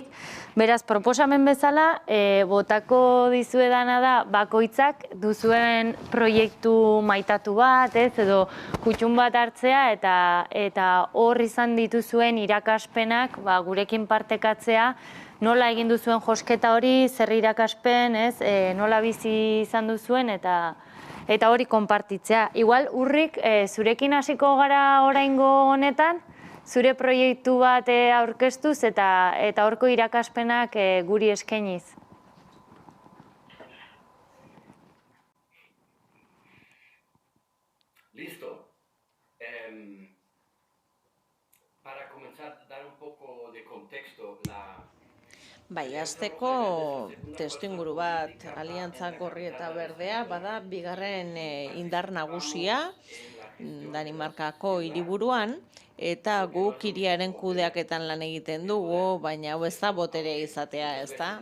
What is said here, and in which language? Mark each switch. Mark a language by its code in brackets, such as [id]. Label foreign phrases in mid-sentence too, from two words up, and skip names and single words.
[eu] Beraz, proposamen bezala, botako dizuedana da bakoitzak duzuen proiektu maitatu bat, edo kutxun bat hartzea eta hor izan dituzuen irakaspenak gurekin partekatzea, nola egin duzuen josketa hori, zer irakaspen, nola bizi izan duzuen eta hori konpartitzea. Igual, Urrik, zurekin hasiko gara oraingo honetan, zure proiektu bat aurkeztuz eta horko irakaspenak guri eskainiz. Listo. [es] Para comenzar, dar un poco de contexto, [eu] Bai, hasteko testuinguru bat, Aliantza Gorri eta Berdea, bada bigarren indar nagusia Danimarkako hiriburuan, eta guk hiriaren kudeaketan lan egiten dugu, baina hau ez da boterea izatea, ez da?